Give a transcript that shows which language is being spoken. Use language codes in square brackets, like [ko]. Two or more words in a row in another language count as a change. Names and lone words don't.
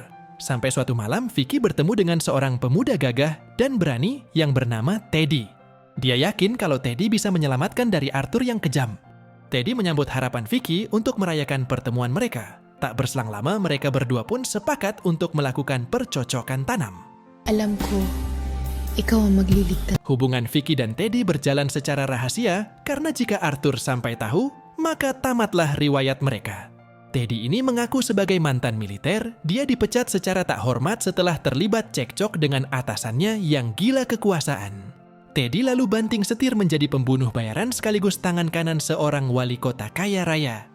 [id] Sampai suatu malam, Vicky bertemu dengan seorang pemuda gagah dan berani yang bernama Teddy. Dia yakin kalau Teddy bisa menyelamatkan dari Arthur yang kejam. Teddy menyambut harapan Vicky untuk merayakan pertemuan mereka. Tak berselang lama, mereka berdua pun sepakat untuk melakukan percocokan tanam. [tl] Alam ko, ikaw ang magliligtas. [id] Hubungan Vicky dan Teddy berjalan secara rahasia karena jika Arthur sampai tahu, maka tamatlah riwayat mereka. Teddy ini mengaku sebagai mantan militer, dia dipecat secara tak hormat setelah terlibat cekcok dengan atasannya yang gila kekuasaan. Teddy lalu banting setir menjadi pembunuh bayaran sekaligus tangan kanan seorang wali kota kaya raya.